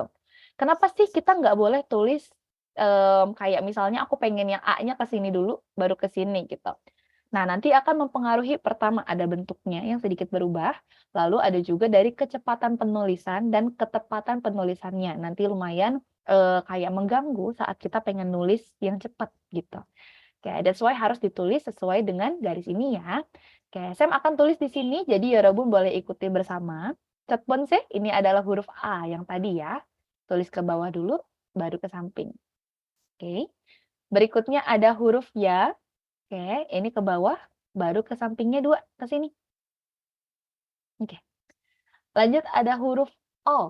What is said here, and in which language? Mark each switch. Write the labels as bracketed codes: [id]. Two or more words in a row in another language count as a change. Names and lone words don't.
[id] Kenapa sih kita nggak boleh tulis kayak misalnya aku pengen yang A-nya ke sini dulu, baru ke sini gitu. Nah, nanti akan mempengaruhi pertama ada bentuknya yang sedikit berubah, lalu ada juga dari kecepatan penulisan dan ketepatan penulisannya. Nanti lumayan kayak mengganggu saat kita pengen nulis yang cepat gitu. Oke, [en] that's why [id] harus ditulis sesuai dengan garis ini ya. Oke, Sam akan tulis di sini, jadi Yorobun boleh ikuti bersama. [ko] 첫 번째, [id] ini adalah huruf A yang tadi ya. Tulis ke bawah dulu, baru ke samping. Oke. Berikutnya ada huruf ya. Oke, ini ke bawah, baru ke sampingnya 2, ke sini. Oke. Lanjut ada huruf O.